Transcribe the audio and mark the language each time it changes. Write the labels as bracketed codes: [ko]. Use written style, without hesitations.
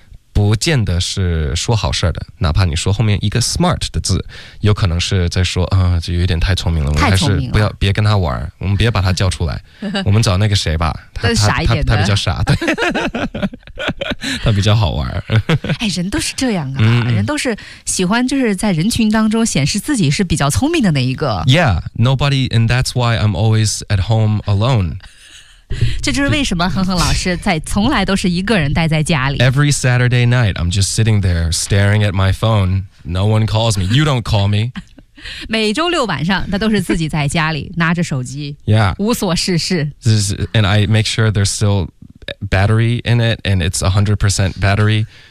[zh] 不见得是说好事的，哪怕你说后面一个 smart 的字，有可能是在说啊，就有点太聪明了，我们还是不要别跟他玩，我们别把他叫出来，我们找那个谁吧，他比较傻，对，他比较好玩。哎，人都是这样啊，人都是喜欢就是在人群当中显示自己是比较聪明的那一个。 [en] Yeah, nobody, and that's why I'm always at home alone. [zh] 这就是为什么哼哼老师在从来都是一个人待在家里。 [en] Every Saturday night, I'm just sitting there staring at my phone. No one calls me. You don't call me. [zh] 每周六晚上，他都是自己在家里拿着手机， [en] yeah. [zh] 无所事事。 [en] And I make sure there's still battery in it, and it's 100% battery.